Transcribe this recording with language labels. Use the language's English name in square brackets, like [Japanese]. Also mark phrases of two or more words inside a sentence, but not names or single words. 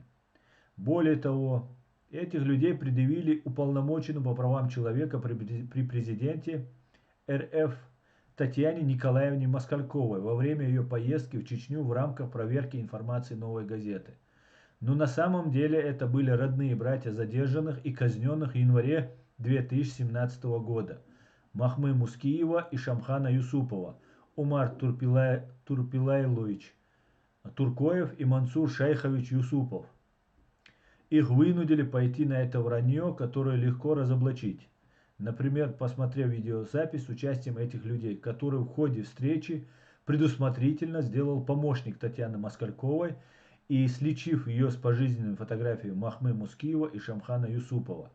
[Russian] Более того, этих людей предъявили уполномоченному по правам человека при президенте РФ Татьяне Николаевне Москальковой во время ее поездки в Чечню в рамках проверки информации «Новой газеты». Но на самом деле это были родные братья задержанных и казненных в январе 2017 года. Махмы Мускиева и Шамхана Юсупова, Умар Турпилайлович Туркоев и Мансур Шайхович Юсупов. Их вынудили пойти на это вранье, которое легко разоблачить. Например, посмотрев видеозапись с участием этих людей, который в ходе встречи предусмотрительно сделал помощник Татьяны Москальковой и сличив ее с пожизненными фотографиями Махмы Мускиева и Шамхана Юсупова.